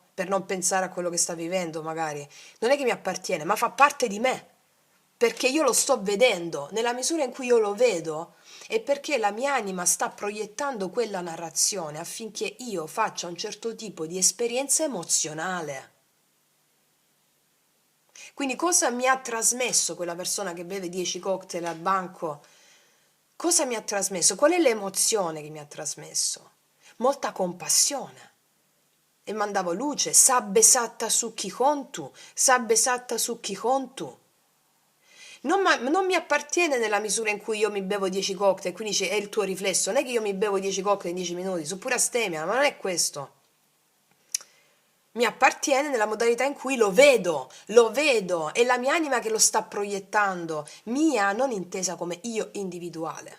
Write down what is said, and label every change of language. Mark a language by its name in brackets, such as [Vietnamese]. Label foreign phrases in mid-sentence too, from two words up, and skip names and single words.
[Italian] Per non pensare a quello che sta vivendo, magari. Non è che mi appartiene, ma fa parte di me perché io lo sto vedendo, nella misura in cui io lo vedo, è perché la mia anima sta proiettando quella narrazione affinché io faccia un certo tipo di esperienza emozionale. Quindi cosa mi ha trasmesso quella persona che beve 10 cocktail al banco? Cosa mi ha trasmesso? Qual è l'emozione che mi ha trasmesso? Molta compassione. E mandavo luce, [Sardinian] sabbe satta su chi contu, sabbe satta su chi contu. [Italian] Non mi appartiene nella misura in cui io mi bevo 10 cocktail, quindi è il tuo riflesso. Non è che io mi bevo 10 cocktail in 10 minuti, sono pure astemia, ma non è questo. Mi appartiene nella modalità in cui lo vedo, è la mia anima che lo sta proiettando, mia non intesa come io individuale.